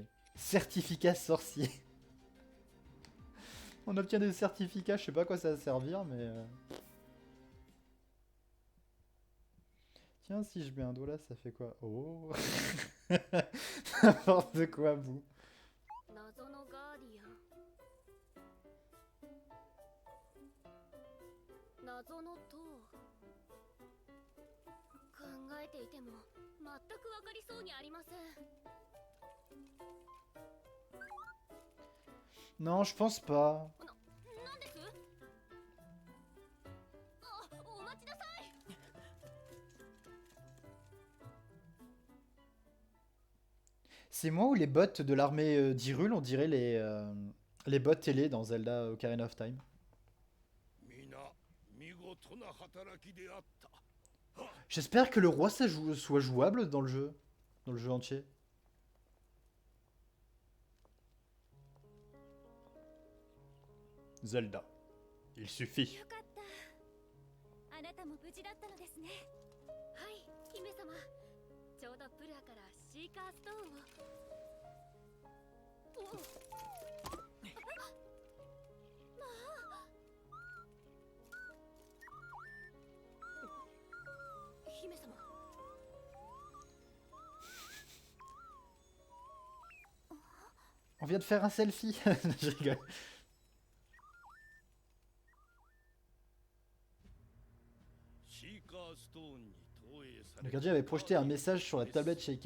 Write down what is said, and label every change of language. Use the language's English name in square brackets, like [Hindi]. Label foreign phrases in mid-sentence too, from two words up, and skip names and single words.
[French] Certificat sorcier. On obtient des certificats, je sais pas à quoi ça va servir, mais... Tiens, si je mets un doigt là, ça fait quoi? Oh. N'importe quoi, vous. [Japanese] 謎のガーディアン謎の塔考えていても全く分かりそうにありません [French] Non, je pense pas. [Japanese] なんですあ、お待ちなさい [French] C'est moi ou les bots de l'armée d'Hyrule, on dirait les bots télé dans Zelda Ocarina of Time. J'espère que le roi soit jouable dans le jeu entier. Zelda. Il suffit. [Japanese] よかったあなたも無事だったのですねはい姫様ちょうどプルアからシーカーストーンをまあ姫様 [French] On vient de faire un selfie. Je rigole. Le gardien avait projeté un message sur la tablette chez Sheikah.